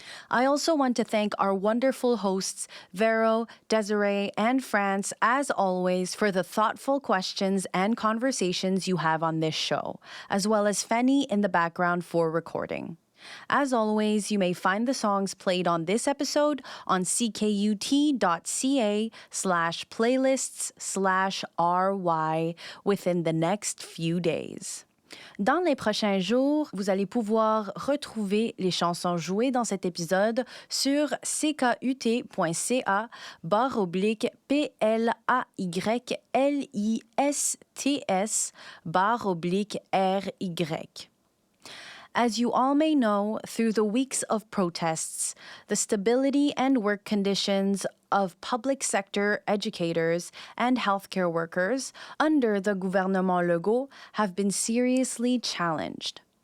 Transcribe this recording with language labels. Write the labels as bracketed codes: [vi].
[en] I also want to thank our wonderful hosts, Vero, Desiree, and France, as always, for the thoughtful questions and conversations you have on this show, as well as Fenny in the background for recording. As always, you may find the songs played on this episode on ckut.ca/playlists/ry within the next few days. [fr] Dans les prochains jours, vous allez pouvoir retrouver les chansons jouées dans cet épisode sur ckut.ca/playlists/ry. [en] As you all may know, through the weeks of protests, the stability and work conditions of public sector educators and healthcare workers under the gouvernement Legault have been seriously challenged.